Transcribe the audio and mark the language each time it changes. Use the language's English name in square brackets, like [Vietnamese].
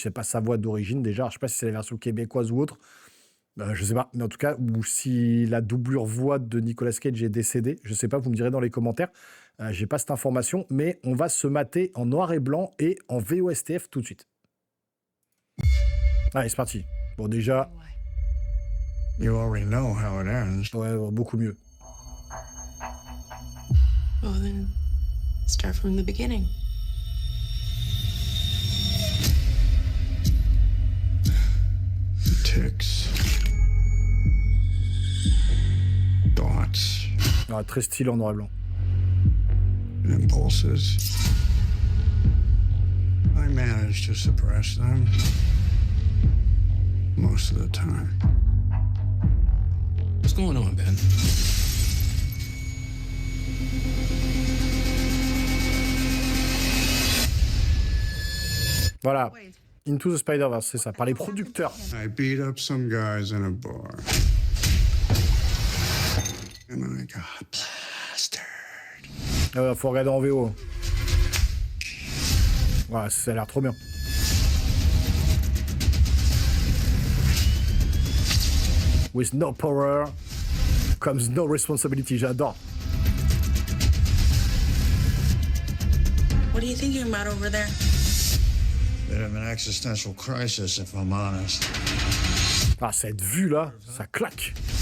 [French] C'est pas sa voix d'origine, déjà. Alors, je sais pas si c'est la version québécoise ou autre. Je sais pas. Mais en tout cas, ou si la doublure voix de Nicolas Cage est décédée. Je sais pas, vous me direz dans les commentaires. J'ai pas cette information. Mais on va se mater en noir et blanc et en VOSTF tout de suite. Allez, c'est parti. Bon, déjà... [English] You already know how it ends. [French] Ouais, beaucoup mieux. [English] Well, then, start from the beginning. Ticks. Thoughts. [French] Ah, très stylé en noir et blanc. [English] Impulses. I manage to suppress them. Most of the time. What's going on, Ben? [French] Voilà. Into the Spider-Verse, c'est ça, par les producteurs. [English] I beat up some guys in a bar. And I got plastered. [French] Faut regarder en VO. Voilà, ça a l'air trop bien. [English] With no power comes no responsibility. [French] J'adore. [English] What are you thinking about over there? Bit of an existential crisis, if I'm honest. [French] Ah, cette vue-là, ça claque.